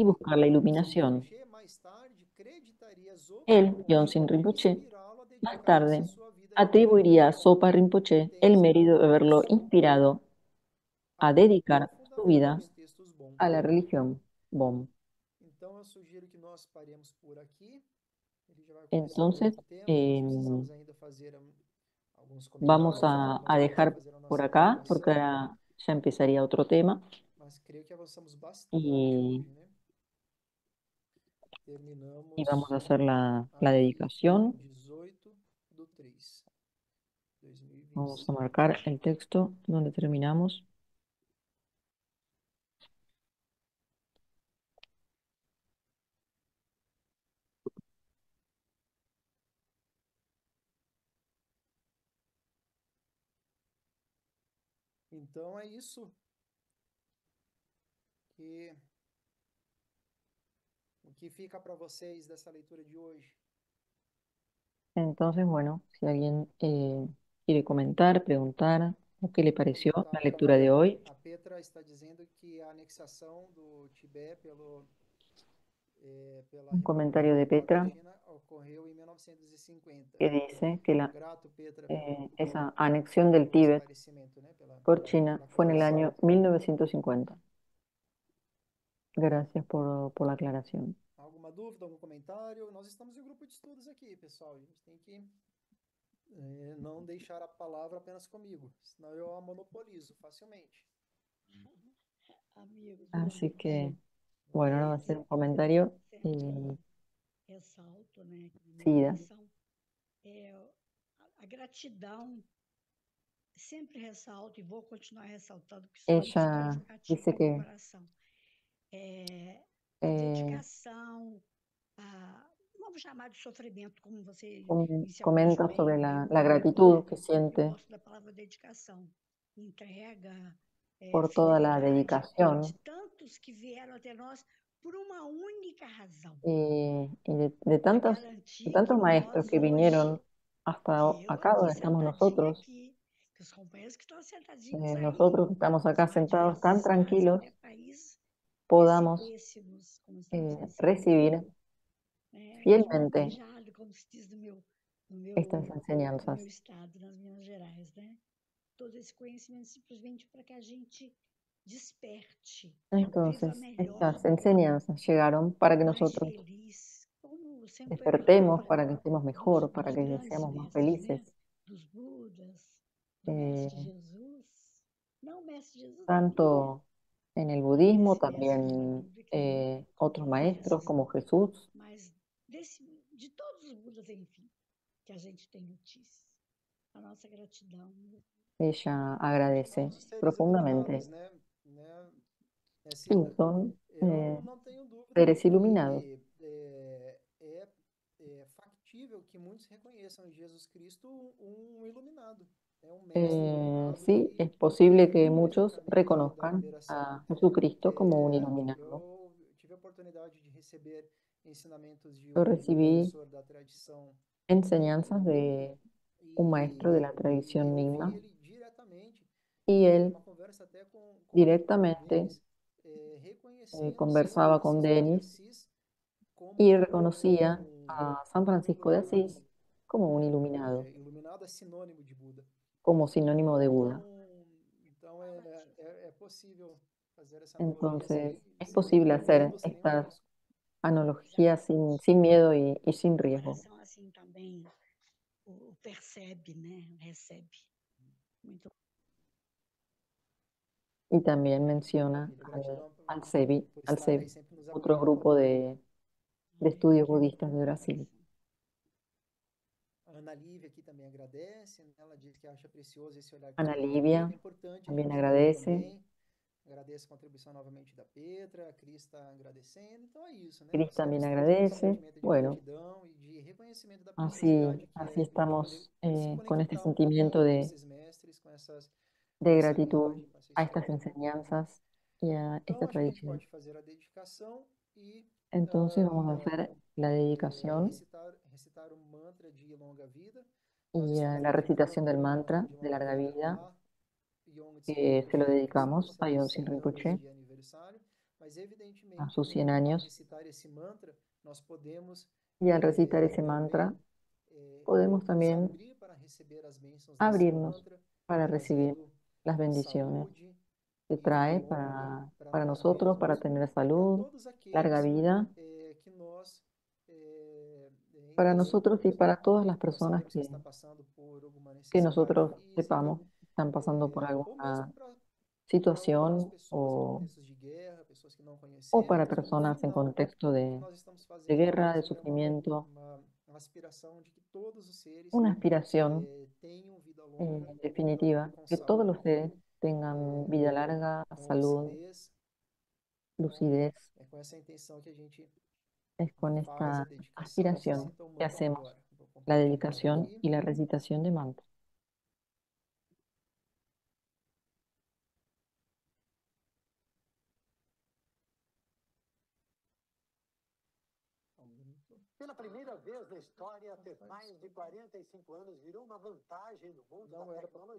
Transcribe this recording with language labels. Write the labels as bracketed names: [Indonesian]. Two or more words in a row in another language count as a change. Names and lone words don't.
[Portuguese] Ele, [Spanish] buscar la Yongzin iluminación. [Portuguese] Rinpoche, mais tarde acreditaria Zopa [Spanish] Él, [Portuguese] Rinpoche Yonsin por Rinpoche, inspirá-lo a [Spanish] más [Portuguese] dedicar-se à [Spanish] tarde [Portuguese] sua vida [Spanish] atribuiría a [Portuguese] religiosa. [Spanish] Sopa Rinpoche el [Portuguese] Tenzin [Spanish] mérito de haberlo [Portuguese] Gyaltsen [Spanish] inspirado a [Portuguese] amou [Spanish] dedicar su [Portuguese] profundamente [Spanish] vida [Portuguese] os textos bons. [Spanish] a la religión Bon. [Portuguese] Então eu sugiro que nós paremos por aqui. Ele já vai começar o [Spanish] Entonces, [Portuguese] outro tema. Nós em, precisamos ainda fazer alguns [Spanish] vamos [Portuguese] comentários, né? Nós [Spanish] a [Portuguese] temos que [Spanish] dejar [Portuguese] fazer a [Spanish] por [Portuguese] nossa [Spanish] acá porque [Portuguese] pontuação, [Spanish] ahora ya empezaría otro tema [Portuguese] mas creio que avançamos bastante [Spanish] y, [Portuguese] hoje, né? [Spanish] y vamos [Portuguese] Terminamos [Spanish] a hacer la [Portuguese] aqui [Spanish] dedicación. [Portuguese] 18/3, [Spanish] Vamos a [Portuguese] 2025. [Spanish] marcar el texto donde terminamos. [Portuguese] Então é isso que o que fica para vocês dessa leitura de hoje. [Spanish] Entonces, bueno, si alguien quiere comentar, preguntar o qué le pareció la lectura de hoy, [Portuguese] A Petra está dizendo que a anexação do Tibete pela [Spanish] un comentario de [Portuguese] República [Spanish] Petra [Portuguese] Palestina ocorreu em 1950. [Spanish] que dice que [Portuguese] Grato, Petra, [Spanish] esa anexión del [Portuguese] pelo [Spanish] Tíbet [Portuguese] esclarecimento, né? [Spanish] por China [Portuguese] Pela [Spanish] fue en el [Portuguese] aclaração. [Spanish] año 1950. Gracias por la aclaración. [Portuguese] Alguma dúvida, algum comentário? Nós estamos em grupo de estudos aqui, pessoal. A gente tem que não deixar a palavra apenas comigo, senão eu a monopolizo facilmente. Amigo, [Spanish] Así que, bueno, ahora va a [Portuguese] Ok? [Spanish] ser un comentario [Portuguese] sempre [Spanish] y [Portuguese] ressalto, né, na [Spanish] Sida. [Portuguese] meditação, é, a gratidão, sempre ressalto e vou continuar ressaltando, que isso é [Spanish] Ella [Portuguese] significativo [Spanish] dice [Portuguese] no meu [Spanish] que [Portuguese] coração. A [Spanish] eh, [Portuguese] dedicação, vamos chamar de sofrimento, como você inicialmente comenta sobre me [Spanish] la [Portuguese] colocou, né? [Spanish] gratitud que [Portuguese] Eu [Spanish] siente [Portuguese] gosto da palavra dedicação, entrega, [Spanish] por toda la [Portuguese] fidelidade de [Spanish] dedicación [Portuguese] tantos que vieram até nós por uma única razão. [Spanish] de [Portuguese] Para [Spanish] de [Portuguese] garantir que [Spanish] tantos maestros [Portuguese] nós [Spanish] que [Portuguese] hoje, [Spanish] vinieron hasta [Portuguese] que eu [Spanish] acá [Portuguese] aqui [Spanish] donde estamos [Portuguese] sentadinha [Spanish] nosotros, [Portuguese] aqui, que os companheiros que estão sentadinhos aí, [Spanish] nosotros que estamos acá [Portuguese] dos mais [Spanish] sentados [Portuguese] diversos [Spanish] tan [Portuguese] estados, [Spanish] tranquilos, [Portuguese] até países, [Spanish] podamos [Portuguese] recebêssemos, como estamos recebendo, [Spanish] recibir [Portuguese] de mão [Spanish] fielmente [Portuguese] beijada, como se diz [Spanish] estas [Portuguese] no meu [Spanish] enseñanzas. [Portuguese] estado, nas Minas Gerais, né? Todo esse conhecimento simplesmente para que a gente desperte, viva [Spanish] Entonces, [Portuguese] melhor, [Spanish] estas enseñanzas llegaron para que [Portuguese] mais [Spanish] nosotros [Portuguese] feliz, como sempre foi a [Spanish] despertemos, [Portuguese] palavra [Spanish] para que estemos mejor, para [Portuguese] dos [Spanish] que [Portuguese] grandes [Spanish] seamos más [Portuguese] mestres, [Spanish] felices. [Portuguese] né? Dos Budas, do [Spanish] Eh, [Portuguese] Mestre Jesus. Não o Mestre Jesus da Bíblia, [Spanish] Tanto en el budismo, [Portuguese] esse Mestre Jesus da [Spanish] también [Portuguese] Bíblia que ele [Spanish] otros maestros [Portuguese] conhece, [Spanish] como Jesús. [Portuguese] mas de todos os Budas, enfim, que a gente tem notícia. A nossa gratidão. [Spanish] Ella [Portuguese] De [Spanish] agradece [Portuguese] todos os seres iluminados, [Spanish] profundamente. Sí, [Portuguese] Cida? [Spanish] son [Portuguese] Eu não tenho dúvida de [Spanish] seres iluminados. [Portuguese] que é factível que muitos reconheçam em Jesus Cristo um iluminado, um mestre iluminado [Spanish] Sí, [Portuguese] que [Spanish] es posible que [Portuguese] fez o [Spanish] muchos [Portuguese] caminho da [Spanish] reconozcan [Portuguese] liberação. [Spanish] a Jesucristo como un iluminado. [Portuguese] Eu tive a oportunidade de receber ensinamentos de [Spanish] Yo [Portuguese] um [Spanish] recibí [Portuguese] professor da tradição [Spanish] enseñanzas [Portuguese] Nyingma [Spanish] de un maestro de [Portuguese] e, [Spanish] la [Portuguese] e [Spanish] tradición [Portuguese] eu vi [Spanish] Nyingma [Portuguese] ele diretamente, [Spanish] y él [Portuguese] numa conversa até com [Spanish] directamente [Portuguese] Denis, reconhecendo São [Spanish] conversaba con [Portuguese] Francisco de [Spanish] Denis [Portuguese] Assis como [Spanish] y reconocía a San [Portuguese] um [Spanish] Francisco de [Portuguese] iluminado. [Spanish] Asís como un iluminado, [Portuguese] Iluminado é sinônimo de Buda. [Spanish] como sinónimo de Buda. [Portuguese] Então é possível fazer essa analogia [Spanish] Entonces, [Portuguese] sem [Spanish] es posible [Portuguese] nenhum [Spanish] hacer [Portuguese] medo, sem nenhum [Spanish] estas [Portuguese] risco. [Spanish] analogías sin miedo y sin [Portuguese] O [Spanish] riesgo. [Portuguese] coração assim também o percebe, né? Recebe. Muito [Spanish] Y también menciona [Portuguese] Maravilha, gratidão [Spanish] al SEBI, [Portuguese] por [Spanish] al [Portuguese] estar aí [Spanish] SEBI, [Portuguese] sempre nos [Spanish] otro [Portuguese] apoiando. [Spanish] grupo de estudios budistas de Brasil. [Portuguese] A Ana Lívia aqui também agradece, né? Ela diz que acha precioso esse olhar [Spanish] Ana [Portuguese] crítico. É [Spanish] Livia [Portuguese] importante a [Spanish] también [Portuguese] gente ver [Spanish] agradece. [Portuguese] também. Agradeço a contribuição novamente da Petra, a Cris está agradecendo. Então é isso, né? [Spanish] Cris [Portuguese] Nós [Spanish] también [Portuguese] estamos nesse [Spanish] agradece. [Portuguese] sentimento de [Spanish] Bueno, [Portuguese] gratidão e de reconhecimento da [Spanish] así, [Portuguese] preciosidade que [Spanish] así [Portuguese] é de poder [Spanish] estamos [Portuguese] se [Spanish] con este [Portuguese] conectar um [Spanish] sentimiento [Portuguese] pouquinho com esses mestres, com [Spanish] de [Portuguese] essa [Spanish] gratitud [Portuguese] linhagem, com essa [Spanish] a estas [Portuguese] história. [Spanish] enseñanzas y a [Portuguese] Então [Spanish] esta [Portuguese] acho que a gente [Spanish] tradición. [Portuguese] pode fazer a dedicação e [Spanish] Entonces vamos a hacer la dedicación [Portuguese] recitar um mantra de longa vida. Nós [Spanish] y [Portuguese] estamos [Spanish] la recitación [Portuguese] dedicando [Spanish] del [Portuguese] o mantra [Spanish] mantra [Portuguese] de [Spanish] de [Portuguese] longa [Spanish] larga [Portuguese] vida [Spanish] vida [Portuguese] a Yongtse [Spanish] que se lo [Portuguese] Rinpoche, [Spanish] dedicamos a [Portuguese] seus [Spanish] Yonsil [Portuguese] 100 anos [Spanish] Rinpoche, [Portuguese] de aniversário, mas [Spanish] a [Portuguese] evidentemente [Spanish] sus 100 [Portuguese] ao [Spanish] años, [Portuguese] recitar esse mantra, nós podemos [Spanish] y al recitar ese [Portuguese] também [Spanish] mantra podemos [Portuguese] nos [Spanish] también [Portuguese] abrir para receber as bênçãos desse [Spanish] abrirnos [Portuguese] mantra, [Spanish] para recibir [Portuguese] trazendo [Spanish] las bendiciones [Portuguese] saúde [Spanish] que [Portuguese] e vida [Spanish] trae [Portuguese] longa para [Spanish] para [Portuguese] nós [Spanish] nosotros, para [Portuguese] mesmos, [Spanish] tener [Portuguese] para [Spanish] salud, [Portuguese] todos [Spanish] larga [Portuguese] aqueles [Spanish] vida, [Portuguese] que nós [Spanish] para nosotros y [Portuguese] intencionamos, né? [Spanish] para todas las [Portuguese] Que nós [Spanish] personas [Portuguese] sabemos que está passando por alguma [Spanish] que [Portuguese] necessidade [Spanish] nosotros [Portuguese] física, [Spanish] sepamos están pasando por [Portuguese] ou mesmo [Spanish] alguna [Portuguese] para outras [Spanish] situación [Portuguese] pessoas em contextos de guerra, pessoas que não [Spanish] o para [Portuguese] conhecemos. No [Spanish] personas en [Portuguese] final, [Spanish] contexto [Portuguese] o que nós estamos [Spanish] de [Portuguese] fazendo [Spanish] guerra, de [Portuguese] mesmo é [Spanish] sufrimiento, [Portuguese] uma aspiração de que todos os seres [Spanish] una aspiración [Portuguese] tenham vida longa, uma vida [Spanish] definitiva, [Portuguese] com [Spanish] que todos los [Portuguese] saúde, [Spanish] seres tengan vida larga, [Portuguese] com [Spanish] salud, [Portuguese] lucidez. Então, [Spanish] lucidez. [Portuguese] é com essa intenção que a gente [Spanish] Es con [Portuguese] faz a [Spanish] esta [Portuguese] dedicação e [Spanish] aspiración [Portuguese] recita o [Spanish] que [Portuguese] mantra [Spanish] hacemos [Portuguese] agora. Vou [Spanish] la [Portuguese] compartilhar [Spanish] dedicación [Portuguese] aqui. [Spanish] y la recitación de mantra. [Portuguese] Pela primeira vez na história, ter mais de 45 anos virou uma vantagem no mundo da tecnologia.